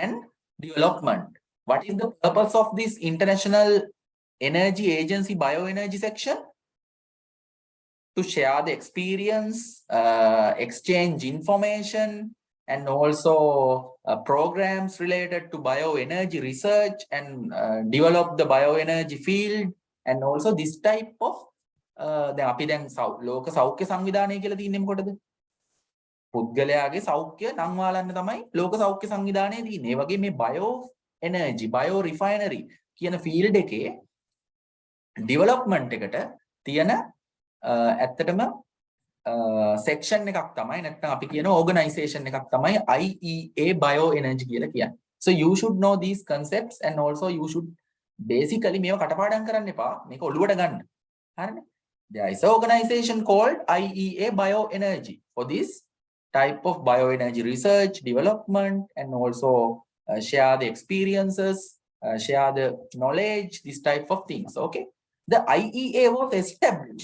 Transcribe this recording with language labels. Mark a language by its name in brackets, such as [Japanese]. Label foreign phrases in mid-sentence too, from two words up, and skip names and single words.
[English] What is the purpose of this International Energy Agency Bioenergy section? To share the experience, exchange information, and also programs related to bioenergy research and develop the bioenergy field, and also this type of [Sinhala] දැන් අපි දැන් ලෝක සෞඛ්‍ය සංවිධානය කියලා තියෙන්නේ මොකටද? පුද්ගලයාගේ සෞඛ්‍ය නම් වාලන්න තමයි ලෝක සෞඛ්‍ය සංවිධානය තියෙන්නේ. ඒ වගේ මේ [English] bio energy, bio refinery [Sinhala] කියන ෆීල්ඩ් එකේ ඩෙවලොප්මන්ට් එකට තියෙන ඇත්තටම section එකක් තමයි නැත්නම් අපි කියන organization එකක් තමයි IEA Bioenergy කියලා කියන්නේ. So you should know these concepts and also you should basically මේව කටපාඩම් කරන්න එපා. මේක ඔළුවට ගන්න. හරිනේ? [English] There is an organization called IEA Bioenergy for this type of bioenergy research, development, and also share the experiences, share the knowledge, this type of things. Okay. The IEA was established.